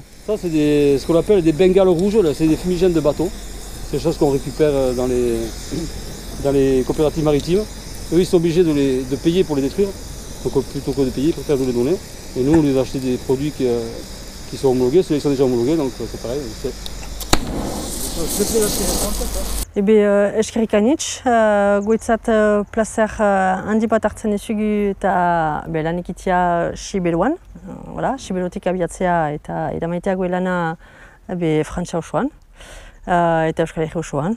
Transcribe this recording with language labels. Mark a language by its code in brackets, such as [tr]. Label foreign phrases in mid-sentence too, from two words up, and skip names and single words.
[fr] Ça c'est ce qu'on appelle des bengales rouges, c'est des fumigènes de bateau. C'est des choses qu'on récupère dans les coopératives maritimes. Eux ils sont obligés de payer pour les détruire. Donc plutôt que de payer, ils préfèrent nous les donner. Et nous on les a acheté des produits qui sont homologués, ceux-là ils sont déjà homologués, donc c'est pareil. [eu] Ebe eskerrik anitz, guetzat placer handi bat hartzen dizugu eta lan ekitea Sibeluan, Sibelutik abiatzea eta eramaitea goelana Frantsia osoan eta Euskal Herria osoan.